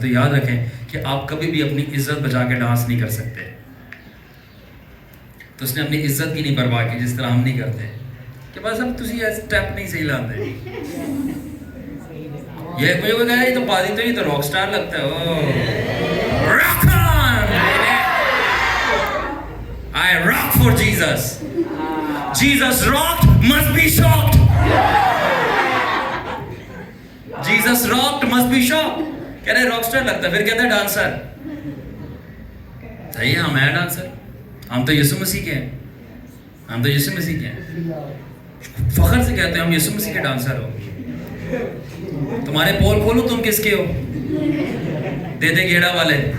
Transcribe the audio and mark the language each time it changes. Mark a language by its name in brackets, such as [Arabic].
[Urdu] تو یاد رکھیں کہ آپ کبھی بھی اپنی عزت بچا کے ڈانس نہیں کر سکتے. تو اس نے اپنی عزت کی نہیں پرواہ کی جس طرح ہم نہیں کرتے کہ بس اب تسی یہ سٹیپ نہیں صحیح لاتے. یہ مجھے کوئی کہا یہ تو پادری تو نہیں تو راک سٹار لگتا ہے. [English] Oh rock on, I rock for Jesus. Jesus rocked, must be shocked. Jesus rocked, must be shocked. [Urdu] کہہ رہے راک سٹار لگتا ہے, پھر کہتا ہے ڈانسر. صحیح ہے, ہم ہیں ڈانسر, ہم تو یسوع مسیح کے ہیں, ہم تو یسوع مسیح کے ہیں. فخر سے کہتے ہیں ہم یسوع مسیح کے ڈانسر ہو. تمہارے پول کھولو تم کس کے ہو, [Punjabi] دے دے گیڑا والے.